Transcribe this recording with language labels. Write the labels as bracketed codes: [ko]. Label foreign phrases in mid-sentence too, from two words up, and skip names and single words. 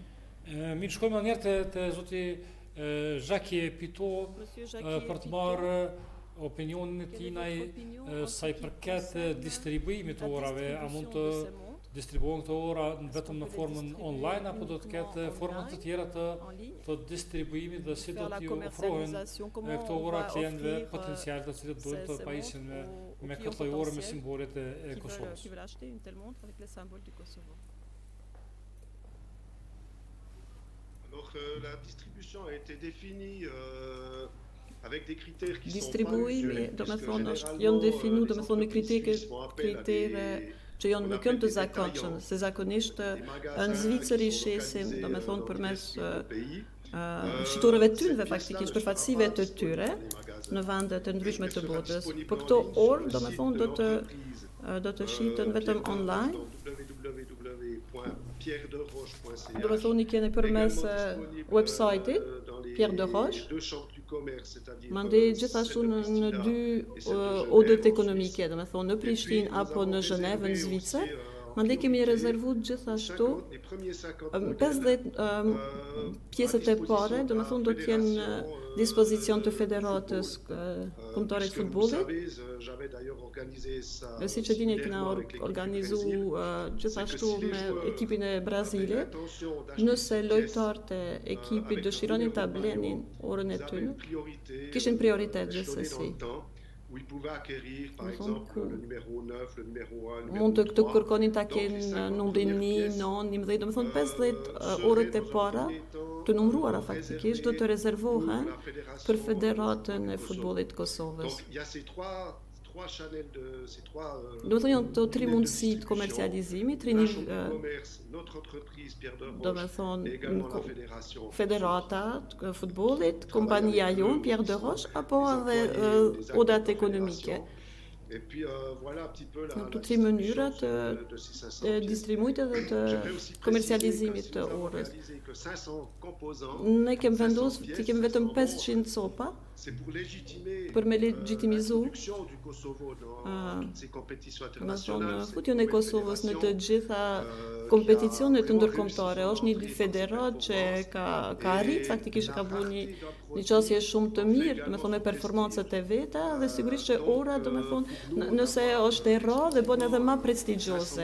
[sq] Mirë, shkojmë njerë të zoti Zhaki Pito për të marrë opinionin e tinaj sa i përket distribuimit të orave, a mund të distribuojnë këto ora vetëm në formën online, apo do të ketë format të tjera të distribuimit dhe si do t'ju ofrohen këto ora klientëve potencial të cilët duhet të pajisin me këtë lloj ore me simbolet e Kosovës. [fr] Alors, la distribution a été définie avec des critères qui sont [sq] Distribuimi, do me thonë, janë definu, do me thonë, me kritere që janë nuk janë të zakonshëm, se zakonisht në Zvicër i shesim, do me thonë, përmes shiturëve të tyre, faktikisht, përfaqësive të tyre, në vende të ndryshme të botës. Po këto orë, do me thonë, do të shiten vetëm online. Do me thonë, i kene përmes website-it, Pierre de Roche. [fr] deux chambres du commerce, c'est-à-dire [sq] Mandej gjithashtu në dy odët ekonomike, domethënë në Prishtinë apo në Zhenevë, në Zvicër. Mandej kemi rezervuar gjithashtu 50 pjesët e pare, domethënë do të jenë në dispozicion të Federatës Kombëtare të Futbollit. Si që dini, kena organizu gjithashtu me ekipin e Brazilit. Nëse lojtarët e ekipit dëshironin ta blenin orën e tyre, kishin prioritet gjithsesi. [fr] Où ils pouvaient acquérir, par exemple, le numéro 9, le numéro 1, le [sq] Mund [fr] numéro [sq] të 3. kërkonin ta kenë numrin 1, 9, 11, domethënë 50 orët e para të numëruara faktikisht do të rezervohen për Federatën e Futbollit të Kosovës. [fr] Donc, il y a ces trois channels ces trois [sq] Do të thonë të tri mundësi të komercializimit, tri [fr] la chambre du commerce, notre entreprise Pierre de [sq] do Roche, të thonë [fr] et également la fédération. [sq] Federata të futbollit, kompania jonë Pierre de Roche apo edhe odat ekonomike. [fr] Et puis voilà un petit peu la [sq] Në të tri mënyrat [fr] de [sq] të 600 distribuimit edhe të [fr] J'aimerais aussi [sq] komercializimit [fr] préciser [sq] të [fr] que si nous avons [sq] orës. [fr] réalisé que 500 composants, [sq] Ne kem 500 vendosur [fr] pièces, [sq] të kem vetëm [fr] 500 euros, [sq] 500 copa [fr] c'est pour légitimer [sq] për me legjitimizu [fr] l'introduction du Kosovo dans toutes ces compétitions [sq] do të [fr] internationales. [sq] thonë [fr] c'est [sq] futjen e [fr] une [sq] Kosovës në të [fr] fédération, [sq] gjitha kompeticionet të ndërkombëtare. Është një federat që ka arrit faktikisht ka bërë një qasje shumë të mirë, domethënë me performancat e veta dhe sigurisht që ora domethënë nëse është e rrallë dhe bën edhe më prestigjioze.